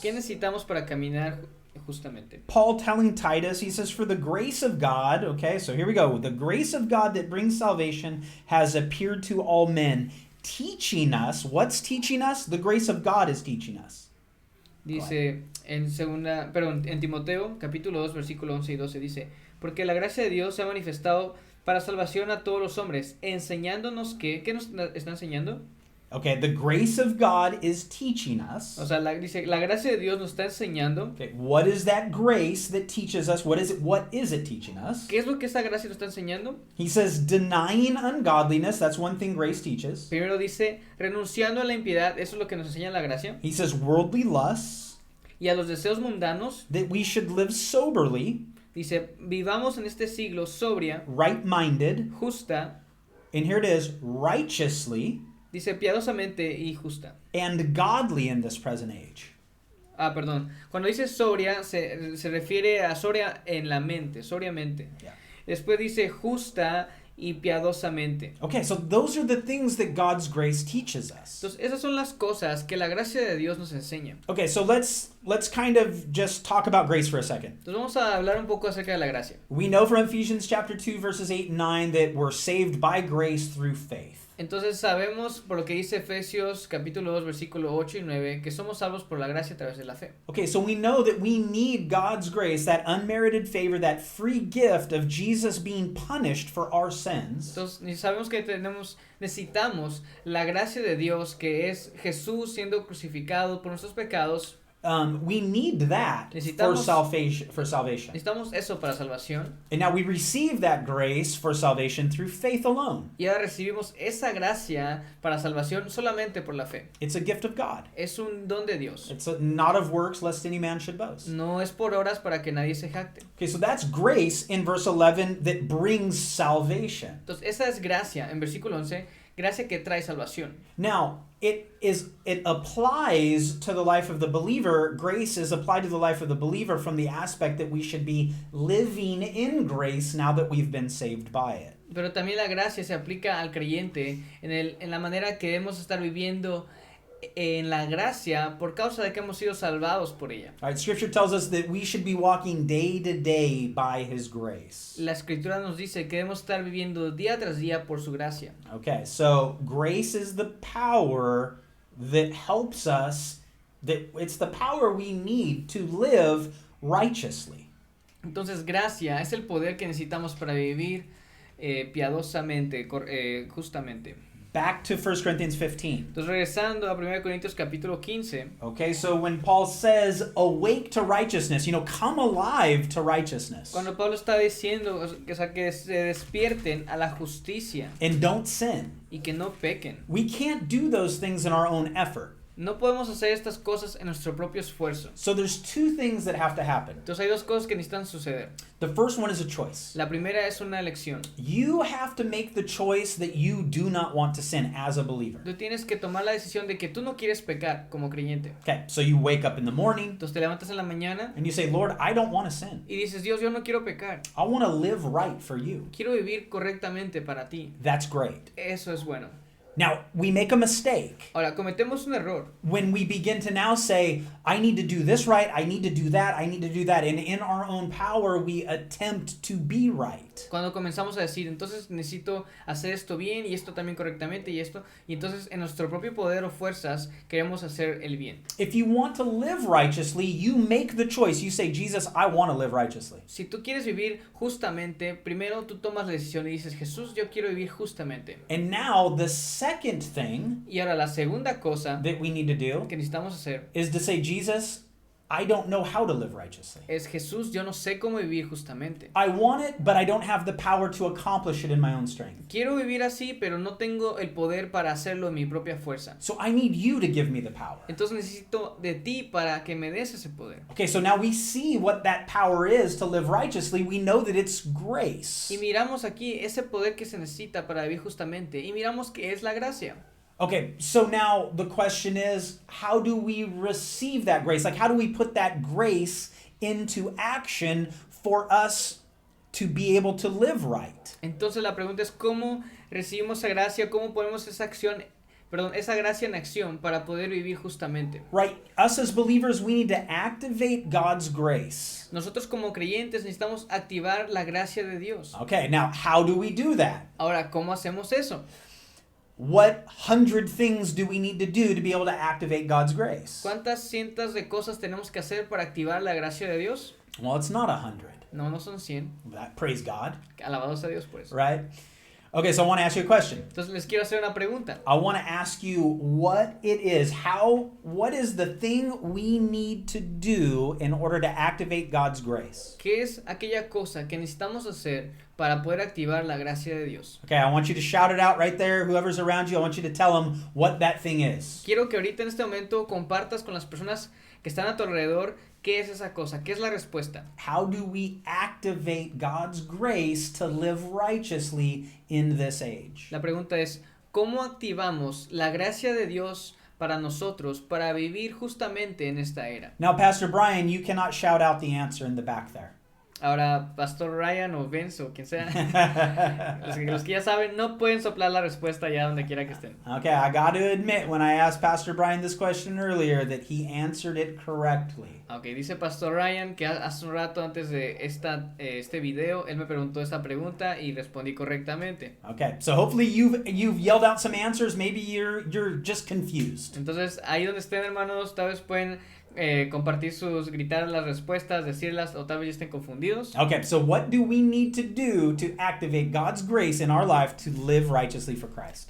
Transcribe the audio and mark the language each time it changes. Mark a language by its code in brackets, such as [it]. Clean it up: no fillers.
[es] ¿Qué necesitamos para caminar justamente? [en] Paul telling Titus, he says, for the grace of God, okay, so here we go. The grace of God that brings salvation has appeared to all men, teaching us. What's teaching us? The grace of God is teaching us. [es] Dice en Timoteo capítulo 2 versículo 11 y 12 dice, porque la gracia de Dios se ha manifestado para salvación a todos los hombres, enseñándonos que, ¿qué nos está enseñando? [en] Okay, the grace of God is teaching us. [es] O sea, dice, la gracia de Dios nos está enseñando. [en] Okay, what is that grace that teaches us? What is it teaching us? [es] ¿Qué es lo que esa gracia nos está enseñando? [en] He says, denying ungodliness, that's one thing grace teaches. [es] Primero dice, renunciando a la impiedad, eso es lo que nos enseña la gracia. [en] He says, worldly lusts. [es] Y a los deseos mundanos. [en] That we should live soberly. [es] Dice, vivamos en este siglo sobria. [en] Right-minded. [es] Justa. [en] And here it is, righteously. [es] Dice, piadosamente y justa. [en] And godly in this present age. [es] Perdón. Cuando dice sobria, se refiere a sobria en la mente, sobriamente. [en] Yeah. [es] Después dice justa y piadosamente. [en] Okay, so those are the things that God's grace teaches us. [es] Entonces, esas son las cosas que la gracia de Dios nos enseña. [en] Okay, so let's kind of just talk about grace for a second. [es] Entonces, vamos a hablar un poco acerca de la gracia. [en] We know from Ephesians chapter 2 verses 8 and 9 that we're saved by grace through faith. [es] Entonces sabemos por lo que dice Efesios capítulo 2 versículo 8 y 9 que somos salvos por la gracia a través de la fe. [en] Okay, so we know that we need God's grace, that unmerited favor, that free gift of Jesus being punished for our sins. [es] Entonces sabemos que necesitamos la gracia de Dios, que es Jesús siendo crucificado por nuestros pecados. [en] We need that for salvation. [es] Necesitamos eso para salvación. [en] And now we receive that grace for salvation through faith alone. [es] Y ahora recibimos esa gracia para salvación solamente por la fe. [en] It's a gift of God. [es] Es un don de Dios. [en] It's not of works, lest any man should boast. [es] No es por obras para que nadie se jacte. [en] Okay, so that's grace in verse 11 that brings salvation. [es] Entonces esa es gracia en versículo 11, gracia que trae salvación. [en] Now, it applies to the life of the believer. Grace is applied to the life of the believer from the aspect that we should be living in grace now that we've been saved by it. [es] Pero también la gracia se aplica al creyente en la manera que debemos estar viviendo en la gracia por causa de que hemos sido salvados por ella. [en] All right, Scripture tells us that we should be walking day to day by His grace. [es] La Escritura nos dice que debemos estar viviendo día tras día por su gracia. [en] Okay, so grace is the power that helps us, it's the power we need to live righteously. [es] Entonces, gracia es el poder que necesitamos para vivir piadosamente, justamente. [en] Back to 1 Corinthians 15. [es] Entonces, regresando a 1 Corintios capítulo 15. [en] Okay, so when Paul says, awake to righteousness, come alive to righteousness. [es] Cuando Pablo está diciendo, o sea, que se despierten a la justicia. [en] And don't sin. [es] Y que no pequen. [en] We can't do those things in our own effort. [es] No podemos hacer estas cosas en nuestro propio esfuerzo. [en] So there's two things that have to happen. [es] Entonces hay dos cosas que necesitan suceder. [en] The first one is a choice. [es] La primera es una elección. [en] You have to make the choice that you do not want to sin as a believer. [es] Tú tienes que tomar la decisión de que tú no quieres pecar como creyente. [en] Okay, so you wake up in the morning. [es] Entonces te levantas en la mañana. [en] And you say, Lord, I don't want to sin. [es] Y dices, Dios, yo no quiero pecar. [en] I want to live right for you. [es] Quiero vivir correctamente para ti. [en] That's great. [es] Eso es bueno. [en] Now, we make a mistake. [es] Ahora, cometemos un error. [en] When we begin to now say, I need to do this right, I need to do that, I need to do that. And in our own power, we attempt to be right. [es] Cuando comenzamos a decir, entonces necesito hacer esto bien y esto también correctamente y esto. Y entonces en nuestro propio poder o fuerzas queremos hacer el bien. [en] If you want to live righteously, you make the choice. You say, Jesus, I want to live righteously. [es] Si tú quieres vivir justamente, primero tú tomas la decisión y dices, Jesús, yo quiero vivir justamente. [en] And now the second thing [es] Y ahora la segunda cosa [en] that we need to do [es] que necesitamos hacer [en] is to say, Jesus, I don't know how to live righteously. [es] es, Jesús, yo no sé cómo vivir justamente. [en] I want it, but I don't have the power to accomplish it in my own strength. [es] Quiero vivir así, pero no tengo el poder para hacerlo en mi propia fuerza. [en] So I need you to give me the power. [es] Entonces necesito de ti para que me des ese poder. [en] Okay, so now we see what that power is to live righteously. We know that it's grace. [es] Y miramos aquí ese poder que se necesita para vivir justamente. Y miramos que es la gracia. [en] Okay, so now the question is, how do we receive that grace? Like, how do we put that grace into action for us to be able to live right? [es] Entonces la pregunta es, ¿cómo recibimos esa gracia? ¿Cómo ponemos esa gracia en acción para poder vivir justamente? [en] Right, us as believers, we need to activate God's grace. [es] Nosotros como creyentes necesitamos activar la gracia de Dios. [en] Okay, now how do we do that? [es] Ahora, ¿cómo hacemos eso? [en] What 100 things do we need to do to be able to activate God's grace? [es] ¿Cuántas cientos de cosas tenemos que hacer para activar la gracia de Dios? [en] Well, it's not 100. [es] No, no son 100. [en] Praise God. [es] Alabados a Dios por eso. [en] Right? Okay, so I want to ask you a question. [es] Entonces les quiero hacer una pregunta. [en] I want to ask you what it is. What is the thing we need to do in order to activate God's grace? [es] ¿Qué es aquella cosa que necesitamos hacer para poder activar la gracia de Dios? [en] Okay, I want you to shout it out right there. Whoever's around you, I want you to tell them what that thing is. [es] Quiero que ahorita en este momento compartas con las personas que están a tu alrededor qué es esa cosa, qué es la respuesta. [en] How do we activate God's grace to live righteously in this age? [es] La pregunta es, ¿cómo activamos la gracia de Dios para nosotros para vivir justamente en esta era. [en] Now, Pastor Brian, you cannot shout out the answer in the back there. [es] Ahora, Pastor Ryan o Vince o quien sea, los que ya saben, no pueden soplar la respuesta ya donde quiera que estén. [en] Okay, I got to admit, when I asked Pastor Brian this question earlier, that he answered it correctly. [es] Ok, dice Pastor Ryan que hace un rato antes de este video, él me preguntó esta pregunta y respondí correctamente. [en] Okay, so hopefully you've yelled out some answers. Maybe you're just confused. [es] Entonces, ahí donde estén, hermanos, tal vez pueden compartir gritar las respuestas, decirlas, o tal vez ya estén confundidos. [en] Okay, so what do we need to do to activate God's grace in our life to live righteously for Christ?